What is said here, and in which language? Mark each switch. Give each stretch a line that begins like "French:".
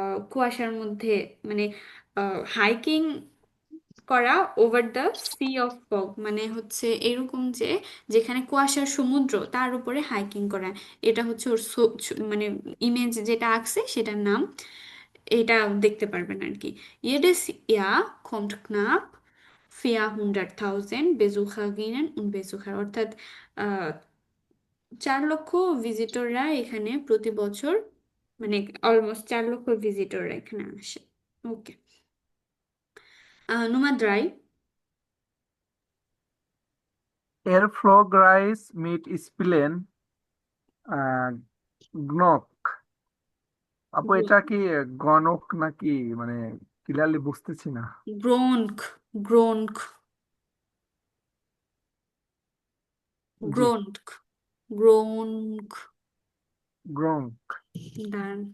Bangla: কুয়াশার মধ্যে মানে হাইকিং করা over the sea of fog মানে হচ্ছে এরকম যে যেখানে কুয়াশার সমুদ্র তার উপরে হাইকিং করা এটা হচ্ছে ওর মানে ইমেজ যেটা আঁকছে সেটার নাম এটা দেখতে পারবেন আর কি
German: jedes Jahr kommt knapp 400.000 Besucherinnen und Besucher
Bangla: অর্থাৎ 4 লক্ষ ভিজিটররা এখানে প্রতি বছর মানে অলমোস্ট 4 লক্ষ ভিজিটররা এখানে আসে ওকে
German: Nummer 3 Erfolgreich mit Spielen গ্নক।
Bangla: আপু এটা কি গণক নাকি মানে ক্লিয়ারলি বুঝতেছি না। গ্রোনক গ্রোনক জি, গ্রোনক গ্রোনক গ্নক। দাঁড়ান